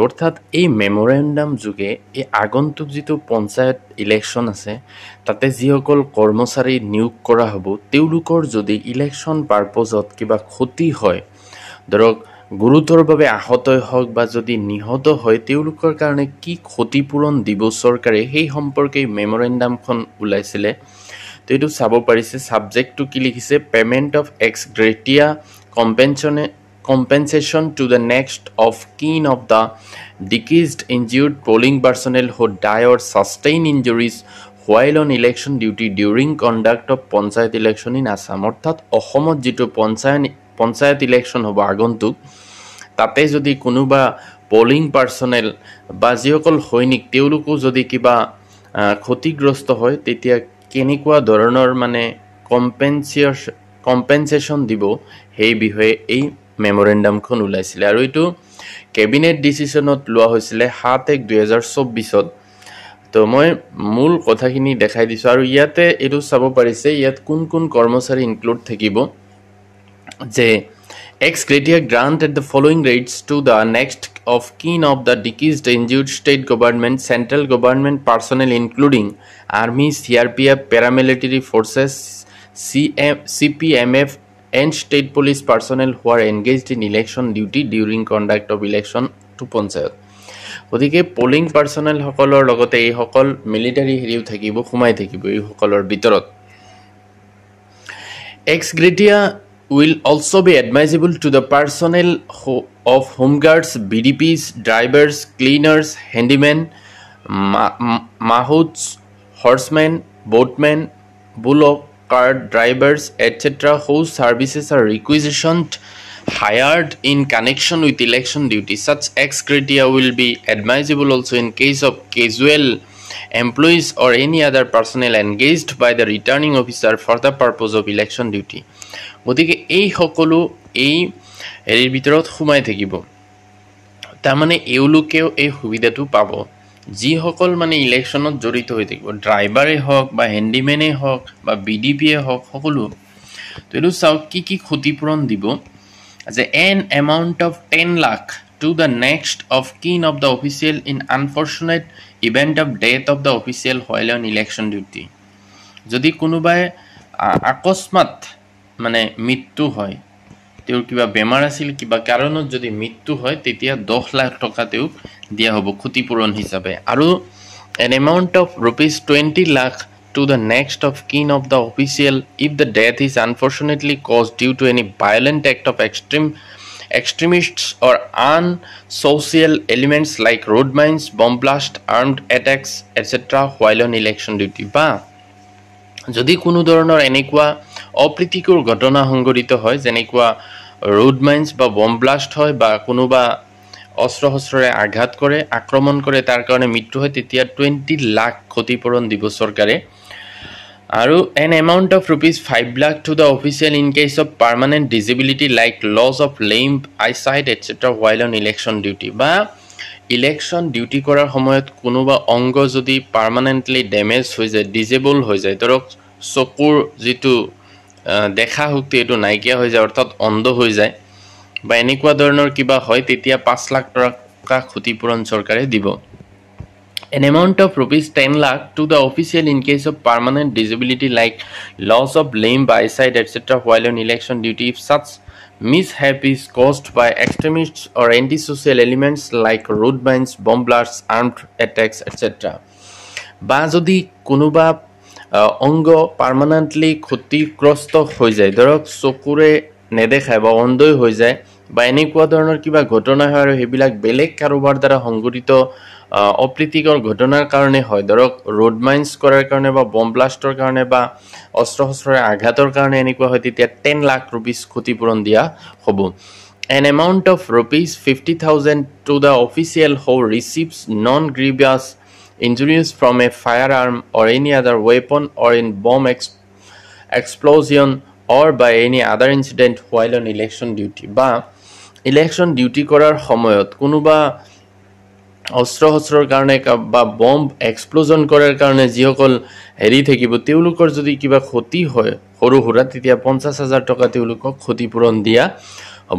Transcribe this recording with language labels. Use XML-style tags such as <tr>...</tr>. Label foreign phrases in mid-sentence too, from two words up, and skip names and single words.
<as>অৰ্থাৎ এই মেমৰেণ্ডাম যোগে এই আগন্তুক যিটো পঞ্চায়ত ইলেকশ্যন আছে তাতে যিসকল কৰ্মচাৰী নিয়োগ কৰা হ'ব তেওঁলোকৰ যদি</as> <en>election purpose</en> <as>কিবা ক্ষতি হয়, ধৰক গুৰুতৰভাৱে আহতই হওক বা যদি নিহত হয়, তেওঁলোকৰ কাৰণে কি ক্ষতিপূৰণ দিব চৰকাৰে সেই সম্পৰ্কে মেমৰেণ্ডামখন ওলাইছিলে। তো এইটো চাব পাৰিছে। ছাবজেক্টটো কি লিখিছে,</as> <en>payment of ex gratia compensation to the next of kin of the deceased injured polling personnel who die or sustain injuries while on election duty during conduct of পঞ্চায়ত election in Assam।</en> <as>অৰ্থাৎ অসমত যিটো পঞ্চায়ত ইলেকশ্যন হ'ব আগন্তুক, তাতে যদি কোনোবা</as> <en>polling personnel</en> <as>বা যিসকল সৈনিক তেওঁলোকো যদি কিবা ক্ষতিগ্ৰস্ত হয় তেতিয়া কেনেকুৱা ধৰণৰ মানে কম্পেনচেশ্যন দিব সেই বিষয়ে এই মেমৰেণ্ডামখন ওলাইছিলে। আৰু এইটো</as> <en>cabinet decision</en> <as>লোৱা হৈছিলে 7/1/2024। তো মই মূল কথাখিনি দেখাই দিছোঁ আৰু ইয়াতে এইটো চাব পাৰিছে ইয়াত কোন কোন কৰ্মচাৰী ইনক্লুড থাকিব যে</as> <en>ex gratia granted the following rights to the next of kin of the deceased injured state government, central government personnel including army, CRPF, paramilitary forces, CPMF and state police personnel who are engaged in election duty during conduct of election to পঞ্চায়ত।</en> <as>গতিকে</as> <en>polling personnel</en> <as>সকলৰ লগতে এইসকল মিলিটাৰী হেৰিও থাকিব, সোমাই থাকিব এইসকলৰ ভিতৰত।</as> <en>ex gratia will also be admissible to the personnel of home guards, BDPs, drivers, cleaners, handymen, mahouts, horsemen, boatmen, bullock cart drivers, etc. whose services are requisitioned hired in connection with election duty. Such ex gratia will be admissible also in case of casual employees or any other personnel engaged by the returning officer for the purpose of election duty.</en> <as>গতিকে এই সকলো এই হেৰিৰ ভিতৰত সোমাই থাকিব। তাৰমানে এওঁলোকেও এই সুবিধাটো পাব যিসকল মানে ইলেকশ্যনত জড়িত হৈ থাকিব, ড্ৰাইভাৰেই হওক বা হেণ্ডিমেনেই হওক বা BDPয়ে হওক সকলো। তো এইটো চাওক কি কি ক্ষতিপূৰণ দিব যে</as> <en>an amount of 10 lakh to the next of kin of the official in unfortunate event of death of the official while on election duty।</en> <as>যদি কোনোবাই আকস্মাত মানে মৃত্যু হয়, তেওঁৰ কিবা বেমাৰ আছিল, কিবা কাৰণত যদি মৃত্যু হয় তেতিয়া 10 লাখ টকা তেওঁক দিয়া হ'ব ক্ষতিপূৰণ হিচাপে।</as> <en>আৰু an amount of ₹20 lakh to the next of kin of the official if the death is unfortunately caused due to any violent act of extremists or unsocial elements like road mines, bomb blast, armed attacks, etc. while on election duty।</en> <as>বা যদি কোনো ধৰণৰ এনেকুৱা অপ্ৰীতিকৰ ঘটনা সংঘটিত হয় যেনেকুৱা</as> <en>road mines</en> <as>বা</as> <en>bomb blast</en> <as>হয় বা কোনোবা অস্ত্ৰ শস্ত্ৰৰে আঘাত কৰে, আক্ৰমণ কৰে, তাৰ কাৰণে মৃত্যু হয়, তেতিয়া 20 লাখ ক্ষতিপূৰণ দিব চৰকাৰে।</as> <en>আৰু an amount of ₹5 lakh to the official in case of permanent disability like loss of limb, eyesight, etc. while on election duty।</en> <as>বা</as> <en>election duty</en> <as>কৰাৰ সময়ত কোনোবা অংগ যদি</as> <en>permanently damage</en> <as>হৈ যায়, ডিজেবল হৈ যায়, ধৰক চকুৰ যিটো দেখা শক্তি এইটো নাইকিয়া হৈ যায়, অৰ্থাৎ অন্ধ হৈ যায় বা এনেকুৱা ধৰণৰ কিবা হয়, তেতিয়া 5 লাখ টকা ক্ষতিপূৰণ চৰকাৰে দিব।</as> <en>An amount of ₹10 lakh to the official in case of permanent disability like loss of limb, eyesight, etc. while on election duty if such mishap is caused by extremists or antisocial elements like road mines, bomb blasts, armed attacks, etc.</en> <as>বা যদি কোনোবা অংগ পাৰ্মানেণ্টলি ক্ষতিগ্ৰস্ত হৈ যায়, ধৰক চকুৰে নেদেখায় বা অন্ধই হৈ যায় বা এনেকুৱা ধৰণৰ কিবা ঘটনা হয় আৰু সেইবিলাক বেলেগ কাৰোবাৰ দ্বাৰা সংঘটিত অপ্ৰীতিকৰ ঘটনাৰ কাৰণে হয়, ধৰক</as> <en>road mines</en> <as>কৰাৰ কাৰণে বা</as> <en>bomb blast</en> <as>কাৰণে বা অস্ত্ৰ শস্ত্ৰৰ আঘাতৰ কাৰণে এনেকুৱা হয়, তেতিয়া 10 লাখ rupees ক্ষতিপূৰণ দিয়া হ'ব।</as> <en>An amount of rupees 50,000 to the official who receives non-grievous injuries from a firearm or any other weapon or in bomb explosion or by any other incident while on election duty</en> <as>বা</as> <en>election duty</en> <as>কৰাৰ সময়ত কোনোবা অস্ত্ৰ শস্ত্ৰৰ কাৰণে বা</as> <en>bomb explosion</en> <as>কৰাৰ কাৰণে যিসকল হেৰি থাকিব তেওঁলোকৰ যদি কিবা ক্ষতি হয় সৰু সুৰা, তেতিয়া 50,000 টকা তেওঁলোকক ক্ষতিপূৰণ দিয়া হ'ব।</as>